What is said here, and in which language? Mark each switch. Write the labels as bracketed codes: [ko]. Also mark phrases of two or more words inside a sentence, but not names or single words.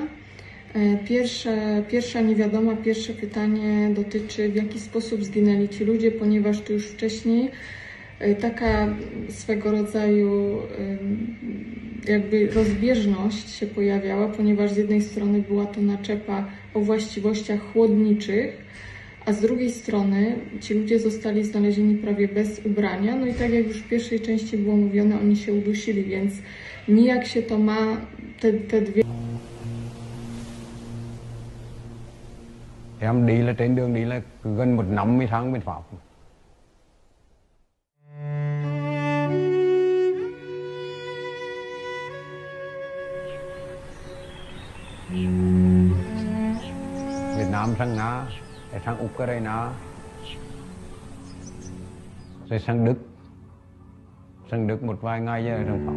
[pl] Pierwsze pytanie dotyczy, w jaki sposób zginęli ci ludzie, ponieważ tu już wcześniej taka swego rodzaju jakby rozbieżność się pojawiała, ponieważ z jednej strony była to naczepa o właściwościach chłodniczych, a z drugiej strony ci ludzie zostali znalezieni prawie bez ubrania. No i tak jak już w pierwszej części było mówione, oni się udusili, więc nijak się to ma te dwie... [vi] Em đi là trên đường đi là gần một năm mới tháng bên Pháp. Việt Nam sang Nga, sang Ukraine, rồi sang Đức một vài ngày giờ sang Pháp.